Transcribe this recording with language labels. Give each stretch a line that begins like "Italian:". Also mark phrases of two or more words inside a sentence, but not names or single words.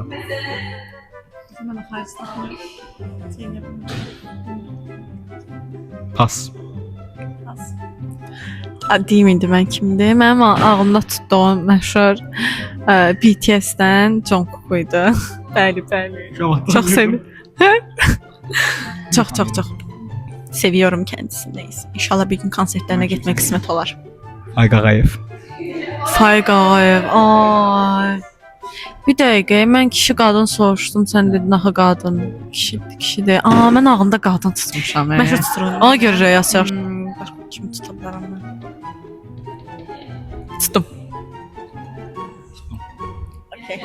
Azerbaijani: Mən xaricdə Pas. Deyim indi mən kimdir? Mənim ağlımda tutduğum məşhur BTS-dən Jungkook idi. Bəli, bəli.
Turkish: Çox seviyorum.
Azerbaijani: Çox.
Turkish: Seviyorum kendisini. İnşallah bir gün konsertlerine gitmek kısmet olar.
Azerbaijani: Ay Qağayev. Faiq Ağayev. Ay. Bir dəqiqə, mən kişi qadın soruşdum, sən dedin axı qadın. Kişidir. Mən ağlımda qadın tutmuşam. Məşhur tuturam. Ona görə rəyas yap. Başqa kimi tuta bilərəm mən? Tutdum. Okay.